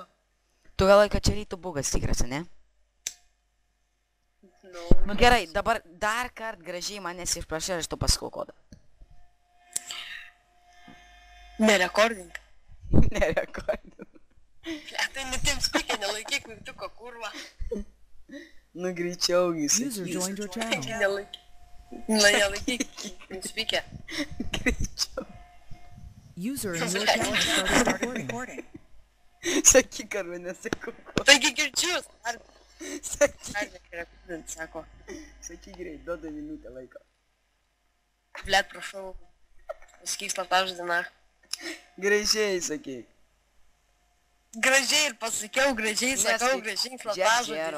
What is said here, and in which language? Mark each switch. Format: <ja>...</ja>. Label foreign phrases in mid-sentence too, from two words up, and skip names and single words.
<lt>Tu galvoji, kad čia rytų bugas tikras, ne? Nu gerai, dabar dar kart gražiai manęs išprašai, aš tu pasakau kodą. Nerekordink. Nerekordinu. Tai netiem spikė, nelaikyk mygtuko, kurva. Nu greičiau jis.</lt> <en>User joined your channel.</en> <lt>Nelaikyk spikė. Greičiau.</lt> <en>User in your channel started recording.</en> <lt>Sakyk, ar nesakau kodą. Taigi girdžiu. Ar Sakyk. nerekordint, sako. Sakyk greit, duoda minutę laiko. Blet, prašau. Pasakyk slaptažodį. Gražiai sakyk. Gražiai ir pasakiau, gražiai sakau, gražiai slaptažodį.</lt>